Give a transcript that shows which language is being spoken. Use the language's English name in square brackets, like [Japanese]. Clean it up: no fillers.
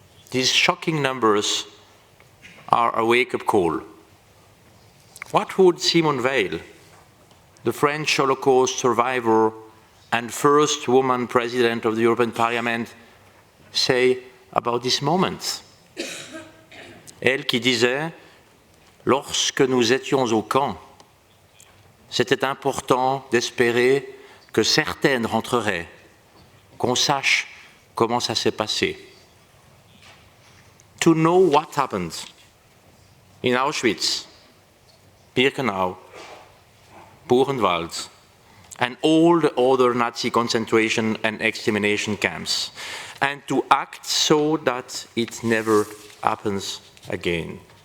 [English] These shocking numbers are a wake-up call. What would Simone Veil, the French Holocaust survivor and first woman president of the European Parliament, say about this moment? [French] Elle qui disait, lorsque nous étions au camp, c'était important d'espérer que certaines rentreraient, qu'on sache comment ça s'est passé. [English] To know what happened in Auschwitz, Birkenau, Buchenwald, and all the other Nazi concentration and extermination camps, and to act so that it never happens again.